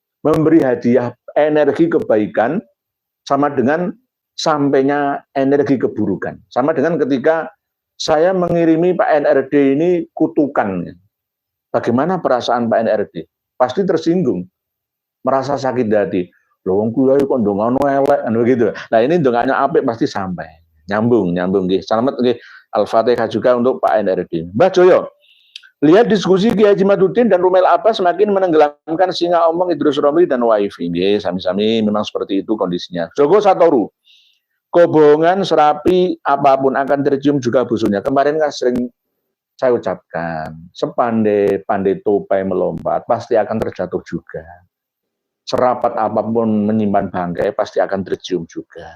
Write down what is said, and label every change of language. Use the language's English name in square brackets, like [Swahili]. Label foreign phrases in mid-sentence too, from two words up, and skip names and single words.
[Indonesian] memberi hadiah energi kebaikan sama dengan sampainya energi keburukan. Sama dengan ketika saya mengirimi Pak NRD ini kutukan. Bagaimana perasaan Pak NRD? Pasti tersinggung, merasa sakit hati. [Javanese] Loh wong kuwi kok ndongano elek gitu. [Indonesian] Nah, ini [Javanese] ndonganya apik [Indonesian] pasti sampai. Nyambung nggih. Selamat nggih. Al-Fatihah juga untuk Pak NRD. Mbah Joyo, lihat diskusi Kiai Haji Maduddin dan Rumel Abbas semakin menenggelamkan singa omong Idrus Romli dan Waifi. [Javanese] Nggih, sami-sami [Indonesian] memang seperti itu kondisinya. Joko Satoru, kebohongan serapi apapun akan tercium juga busuknya. Kemarin kan sering saya ucapkan, sepandai-pandai tupai melompat, pasti akan terjatuh juga. Serapat apapun menyimpan bangkai, pasti akan tercium juga.